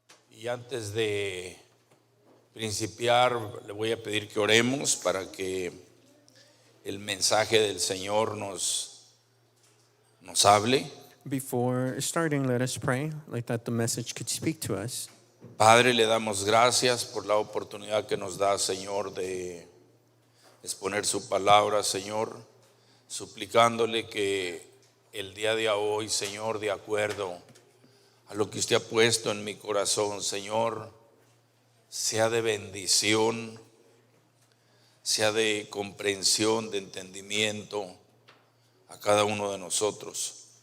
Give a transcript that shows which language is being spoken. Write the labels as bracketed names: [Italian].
[Spanish] Y antes de principiar, le voy a pedir que oremos para que el mensaje del Señor nos hable. [English] Before starting, let us pray, like that the message could speak to us. [Spanish] Padre, le damos gracias por la oportunidad que nos da, Señor, de exponer su palabra, Señor, suplicándole que el día de hoy, Señor, de acuerdo a lo que usted ha puesto en mi corazón, Señor, sea de bendición, sea de comprensión, de entendimiento a cada uno de nosotros.